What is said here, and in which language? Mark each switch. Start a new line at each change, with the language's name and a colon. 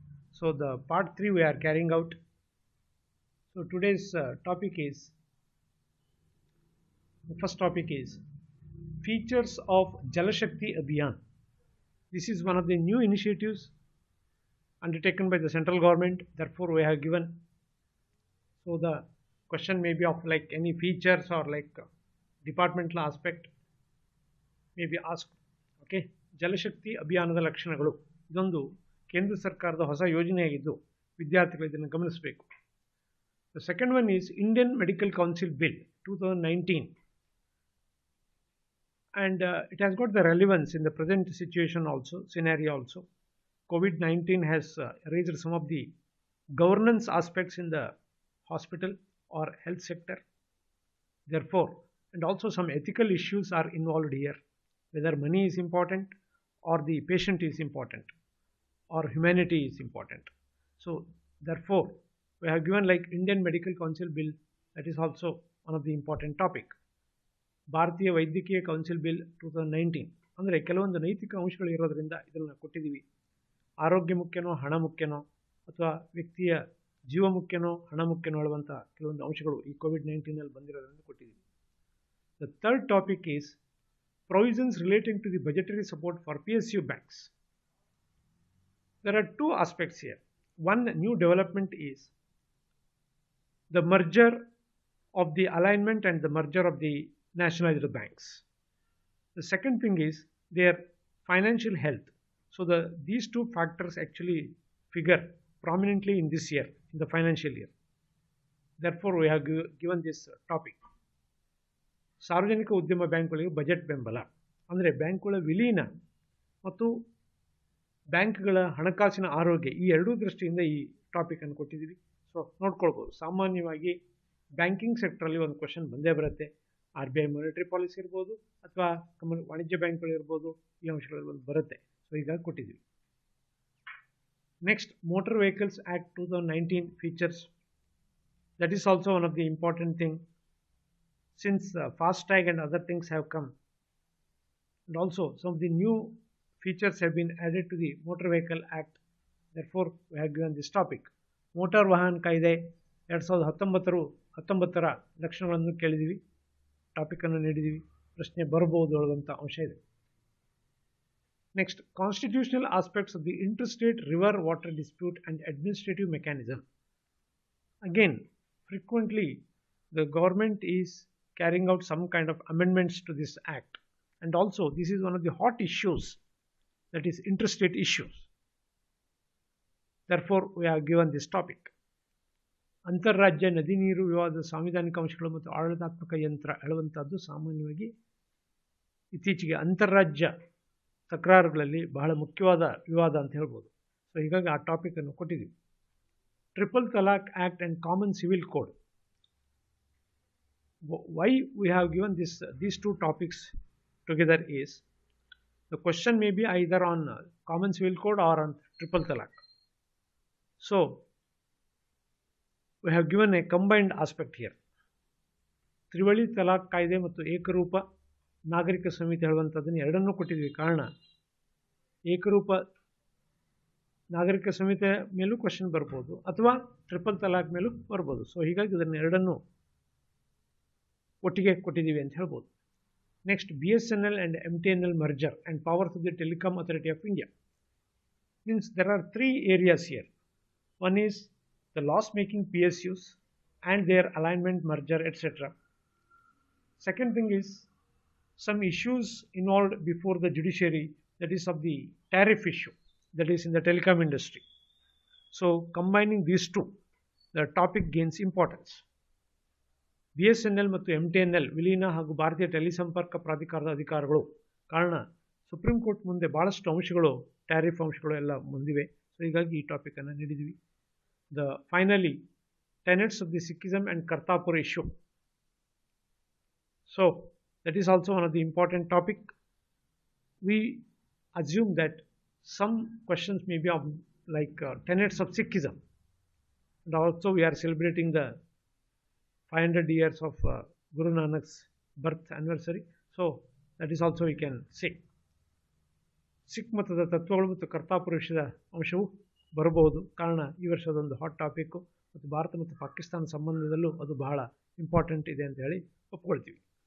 English: So the part 3 we are carrying out. So today's topic is, the first topic is features of Jalashakti Abhiyan. This is one of the new initiatives undertaken by the central government. Therefore we have given, so the question may be of like any features or like departmental aspect may be asked.
Kannada: Okay, ಜಲಶಕ್ತಿ ಅಭಿಯಾನದ ಲಕ್ಷಣಗಳು ಇದೊಂದು ಕೇಂದ್ರ ಸರ್ಕಾರದ ಹೊಸ ಯೋಜನೆಯಾಗಿದ್ದು ವಿದ್ಯಾರ್ಥಿಗಳು ಇದನ್ನು ಗಮನಿಸಬೇಕು.
English: The second one is Indian medical council bill 2019 and it has got the relevance in the present situation also, scenario also. COVID-19 has raised some of the governance aspects in the hospital or health sector. Therefore, and also some ethical issues are involved here, whether money is important or the patient is important or humanity is important. So therefore we have given like Indian Medical Council bill, that is also one of the important topic.
Kannada: ಭಾರತೀಯ ವೈದ್ಯಕೀಯ council bill 2019 ಅಂದರೆ ಕೆಲವೊಂದು ನೈತಿಕ ಅಂಶಗಳು ಇರೋದ್ರಿಂದ ಇದನ್ನು ಕೊಟ್ಟಿದ್ದೀವಿ. ಆರೋಗ್ಯ ಮುಖ್ಯನೋ ಹಣ ಮುಖ್ಯನೋ ಅಥವಾ ವ್ಯಕ್ತಿಯ ಜೀವ ಮುಖ್ಯನೋ ಹಣ ಮುಖ್ಯನೋ ಹೇಳುವಂಥ ಕೆಲವೊಂದು ಅಂಶಗಳು ಈ ಕೋವಿಡ್-19ನಲ್ಲಿ ಬಂದಿರೋದ್ರಿಂದ ಕೊಟ್ಟಿದ್ದೀವಿ.
English: The third topic is provisions relating to the budgetary support for PSU banks. There are two aspects here. One new development is the merger of the alignment and the merger of the nationalized banks. The second thing is their financial health. So these two factors actually figure prominently in this year, in the financial year. Therefore, we have given this topic.
Kannada: ಸಾರ್ವಜನಿಕ ಉದ್ಯಮ ಬ್ಯಾಂಕ್ಗಳಿಗೆ budget ಬೆಂಬಲ ಅಂದರೆ ಬ್ಯಾಂಕ್ಗಳ ವಿಲೀನ ಮತ್ತು ಬ್ಯಾಂಕ್ಗಳ ಹಣಕಾಸಿನ ಆರೋಗ್ಯ, ಈ ಎರಡೂ ದೃಷ್ಟಿಯಿಂದ ಈ ಟಾಪಿಕ್ ಅನ್ನು ಕೊಟ್ಟಿದ್ದೀವಿ. ಸೊ ನೋಡ್ಕೊಳ್ಬೋದು, ಸಾಮಾನ್ಯವಾಗಿ ಬ್ಯಾಂಕಿಂಗ್ ಸೆಕ್ಟ್ರಲ್ಲಿ ಒಂದು ಕ್ವಶನ್ ಬಂದೇ ಬರುತ್ತೆ. RBI ಮಾನಿಟರಿ ಪಾಲಿಸಿ ಇರ್ಬೋದು ಅಥವಾ ವಾಣಿಜ್ಯ ಬ್ಯಾಂಕ್ಗಳು ಇರ್ಬೋದು, ಈ ಅಂಶಗಳಲ್ಲಿ ಒಂದು ಬರುತ್ತೆ. ಸೊ ಹೀಗಾಗಿ ಕೊಟ್ಟಿದ್ದೀವಿ.
English: Next, motor vehicles act 2019 features. That is also one of the important thing. Since FASTag and other things have come, and also some of the new features have been added to the Motor Vehicle Act, therefore we have given this topic.
Kannada: Motor Vahan Kaide 2019 ಲಕ್ಷಣಗಳನ್ನು ಕೇಳಿದ್ದೀವಿ, topic ಅನ್ನು ನೀಡಿದ್ದೀವಿ, ಪ್ರಶ್ನೆ ಬರಬಹುದು ಅಂತ ಅಂಶ ಇದೆ.
English: Next, constitutional aspects of the interstate river water dispute and administrative mechanism. Again, frequently the government is carrying out some kind of amendments to this act, and also this is one of the hot issues, that is interstate issues. Therefore we have given this topic.
Kannada: ಅಂತಾರಾಜ್ಯ ನದಿ ನೀರು ವಿವಾದ ಸಾಂವಿಧಾನಿಕ ಅಂಶಗಳು ಮತ್ತು ಆಡಳಿತಾತ್ಮಕ ಯಂತ್ರ ಹೇಳುವಂಥದ್ದು ಸಾಮಾನ್ಯವಾಗಿ ಇತ್ತೀಚೆಗೆ ಅಂತಾರಾಜ್ಯ ತಕರಾರುಗಳಲ್ಲಿ ಬಹಳ ಮುಖ್ಯವಾದ ವಿವಾದ ಅಂತ ಹೇಳ್ಬೋದು. ಸೊ ಹೀಗಾಗಿ ಆ ಟಾಪಿಕ್ ಅನ್ನು ಕೊಟ್ಟಿದ್ದೀವಿ.
English: Triple talaq act and common civil code. Why we have given these two topics together is, the question may be either on common civil code or on triple talaq. So we have given a combined aspect here.
Kannada: ತ್ರಿವಳಿ ತಲಾಕ್ ಕಾಯ್ದೆ ಮತ್ತು ಏಕರೂಪ ನಾಗರಿಕ ಸಂಹಿತೆ ಹೇಳುವಂಥದ್ದನ್ನು ಎರಡನ್ನೂ ಕೊಟ್ಟಿದ್ವಿ. ಕಾರಣ, ಏಕರೂಪ ನಾಗರಿಕ ಸಂಹಿತೆ ಮೇಲೂ ಕ್ವಶನ್ ಬರ್ಬೋದು ಅಥವಾ ಟ್ರಿಪಲ್ ತಲಾಕ್ ಮೇಲೂ ಬರ್ಬೋದು. ಸೊ ಹೀಗಾಗಿ ಇದನ್ನು ಎರಡನ್ನೂ ಒಟ್ಟಿಗೆ ಕೊಟ್ಟಿದ್ದೀವಿ ಅಂತ ಹೇಳ್ಬೋದು.
English: Next, BSNL and MTNL merger and powers of the Telecom Authority of India. Means there are three areas here. One is the loss making PSUs and their alignment, merger, etc. Second thing is some issues involved before the judiciary, that is of the tariff issue, that is in the telecom industry. So combining these two, the topic gains importance.
Kannada: BSNL ಮತ್ತು MTNL ವಿಲೀನ ಹಾಗೂ ಭಾರತೀಯ ಟೆಲಿಸಂಪರ್ಕ ಪ್ರಾಧಿಕಾರದ ಅಧಿಕಾರಗಳು. ಕಾರಣ, supreme court ಮುಂದೆ ಭಾಳಷ್ಟು ಅಂಶಗಳು, tariff ಅಂಶಗಳು ಎಲ್ಲ ಮುಂದಿವೆ. ಸೊ ಹೀಗಾಗಿ ಈ ಟಾಪಿಕ್ ಅನ್ನು ನೀಡಿದ್ದೀವಿ.
English: The finally tenets of the Sikhism and Kartarpur issue. So that is also one of the important topic. We assume that some questions may be of like tenets of Sikhism, and also we are celebrating the 500 years of Guru Nanak's birth anniversary. So that is also we can say.
Kannada: Sikh ಮತದ ತತ್ವಗಳು ಮತ್ತು ಕರ್ತಾಪುರುಷದ ಅಂಶವು ಬರಬಹುದು. ಕಾರಣ ಈ ವರ್ಷದೊಂದು hot topic ಮತ್ತು ಭಾರತ ಮತ್ತು ಪಾಕಿಸ್ತಾನ ಸಂಬಂಧದಲ್ಲೂ ಅದು ಬಹಳ ಇಂಪಾರ್ಟೆಂಟ್ ಇದೆ ಅಂತ ಹೇಳಿ ಒಪ್ಕೊಳ್ತೀವಿ.